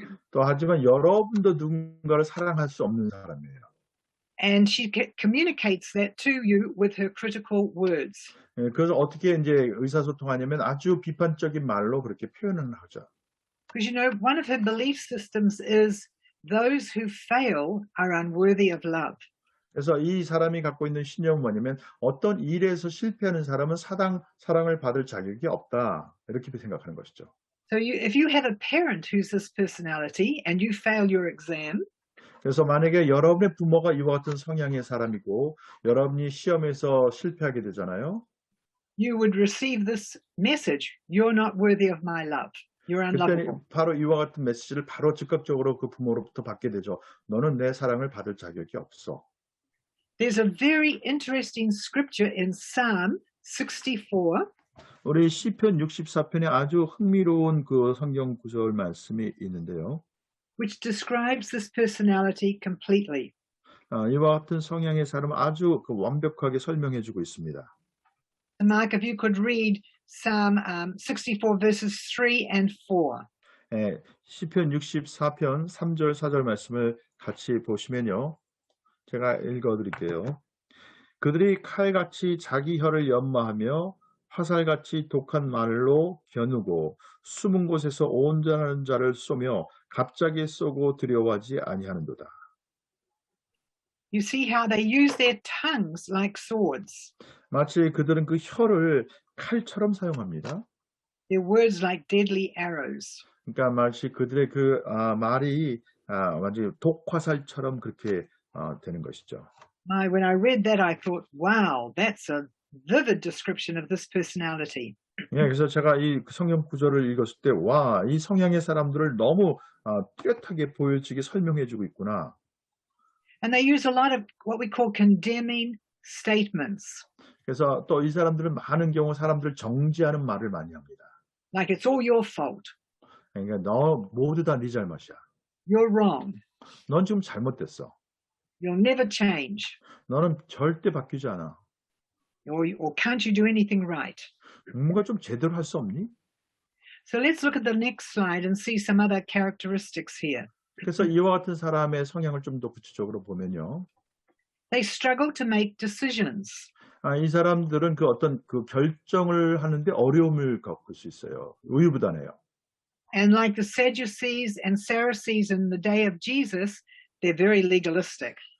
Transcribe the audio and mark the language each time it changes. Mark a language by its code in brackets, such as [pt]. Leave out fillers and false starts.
[ko] 또 하지만 여러분도 누군가를 사랑할 수 없는 사람이에요. [en] And she communicates that to you with her critical words. [ko] 그래서 어떻게 이제 의사소통하냐면 아주 비판적인 말로 그렇게 표현을 하죠. [en] Because you know, one of her belief systems is those who fail are unworthy of love. [ko] 그래서 이 사람이 갖고 있는 신념은 뭐냐면 어떤 일에서 실패하는 사람은 사랑을 받을 자격이 없다. 이렇게 생각하는 것이죠. [en] So if you have a parent who's this personality and you fail your exam, [ko] 그래서 만약에 여러분의 부모가 이와 같은 성향의 사람이고 여러분이 시험에서 실패하게 되잖아요. [en] you would receive this message: you're not worthy of my love. You're unlovable. [ko] 그때는 바로 이와 같은 메시지를 바로 즉각적으로 그 부모로부터 받게 되죠. 너는 내 사랑을 받을 자격이 없어. [en] There's a very interesting scripture in Psalm 64. [ko] 우리 시편 64편에 아주 흥미로운 그 성경 구절 말씀이 있는데요. [en] which describes this personality completely. [ko] 이와 같은 성향의 사람은 아주 그 완벽하게 설명해주고 있습니다. [en] Mark, if you could read Psalm 64 verses 3 and 4. [ko] 예, 시편 64편 3절 4절 말씀을 같이 보시면요. 제가 읽어드릴게요. 그들이 칼같이 자기 혀를 연마하며 화살같이 독한 말로 겨누고 숨은 곳에서 온전한 자를 쏘며 갑자기 쏘고 두려워하지 아니하는도다. [en] You see how they use their tongues like swords. [ko] 마치 그들은 그 혀를 칼처럼 사용합니다. [en] Their words like deadly arrows. [ko] 그러니까 마치 그들의 그 말이 완전히 독화살처럼 그렇게 되는 것이죠. [en] When I read that, I thought, wow, that's a vivid description of this personality. [ko] 예, 그래서 제가 이 성경 구절을 읽었을 때, 와, 이 성향의 사람들을 너무 뚜렷하게 보여지게 설명해주고 있구나. [en] And they use a lot of what we call condemning statements. [ko] 그래서 또 이 사람들은 많은 경우 사람들을 정지하는 말을 많이 합니다. [en] Like it's all your fault. [ko] 그러니까 너 모두 다 네 잘못이야. [en] You're wrong. [ko] 넌 지금 잘못됐어. [en] You'll never change. [ko] 너는 절대 바뀌지 않아. [en] Or can't you do anything right? [ko] 뭔가 좀 제대로 할 수 없니? [en] So let's look at the next slide and see some other characteristics here. [ko] 그래서 이와 같은 사람의 성향을 좀 더 구체적으로 보면요. [en] They struggle to make decisions. [ko] 이 사람들은 그 어떤 그 결정을 하는데 어려움을 겪을 수 있어요. 우유부단해요. [en] And like the Sadducees and Pharisees in the day of Jesus, they're very legalistic.